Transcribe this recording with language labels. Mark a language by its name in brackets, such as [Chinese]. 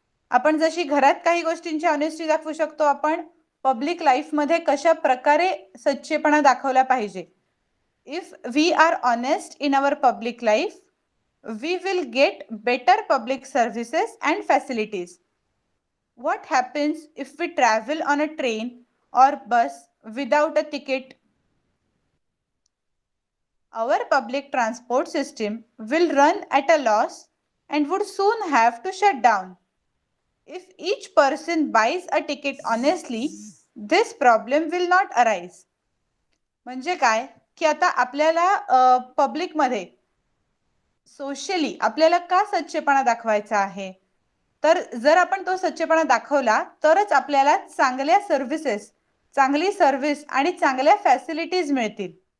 [Marathi] आपण जशी घरात काही गोष्टींची ऑनेस्टी दाखवू शकतो, आपण पब्लिक लाईफ मध्ये कशा प्रकारे सच्चेपणा दाखवला पाहिजे. [English] If we are honest in our public life, we will get better public services and facilities. What happens if we travel on a train or bus without a ticket? Our public transport system will run at a loss and would soon have to shut down. If each person buys a ticket honestly, this problem will not arise. [Marathi] म्हणजे काय की आता आपल्याला पब्लिकमध्ये socially आपल्याला का सच्चेपणा दाखवायचा आहे, तर जर आपण तो सच्चेपणा दाखवला तरच आपल्याला चांगल्या सर्व्हिसेस, चांगली सर्व्हिस आणि चांगल्या फॅसिलिटीज मिळतील.